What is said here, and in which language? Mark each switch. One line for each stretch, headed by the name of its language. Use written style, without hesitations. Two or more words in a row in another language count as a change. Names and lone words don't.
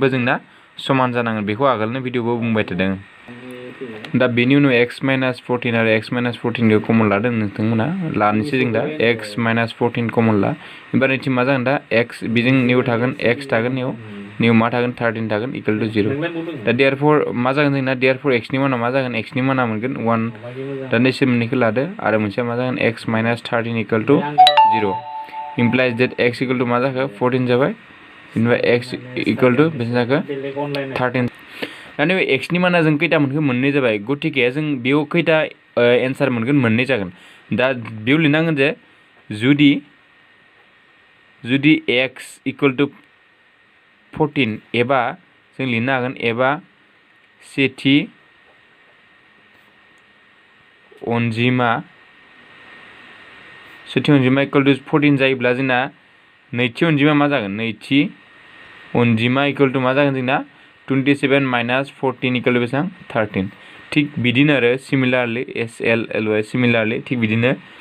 Bodo: जोंना समान जानांगोन बेखौ आगोलनि भिडिअखौ बुंबाय थादों दा बेनि उनाव x माइनास 14 आरो x माइनास 14 कमन लादों नोंथांमोना लानोसै जों दा x माइनास 14 कमन ला ओमफ्राय नैथिं मा जागोन दा x बेजों निउ थागोन x थागोन निउ निउ मा थागोन 13 थागोन
English: equal to
Bodo: 0 दा देयरफोर मा जागोन जोंना देयरफोर x नि माना मा जागोन x नि माना मोनगोन 1 दा नैसे मोननैखौ लादो आरो मोनसेया मा जागोन
English: x minus 13 equal to
Bodo: 0
English: implies that x equal to
Bodo: मा जाखो 14 जाबाय इनफ्राय x इक्वल टू बेसे जाखो 13 दा नैबे x नि माना जों खैथा मोनखो मोननै जाबाय गतिके जों बेयाव खैथा एन्सार मोनगोन मोननै जागोन दा बेयाव लिरनांगोन जे जुदि x
English: equal to
Bodo: 14 एबा जों लिरनो हागोन एबा सेथि अनजिमा
English: equal to
Bodo: 14 जायोब्ला जोंना नैथि अनजिमा मा जागोन नैथि अनजिमा
English: equal to
Bodo: मा जागोन जोंना 27 माइनास 14
English: equal to
Bodo: बेसेबां 13 थिग बिदिनो आरो सिमिलारलि SLLY सिमिलारलि थिग बिदिनो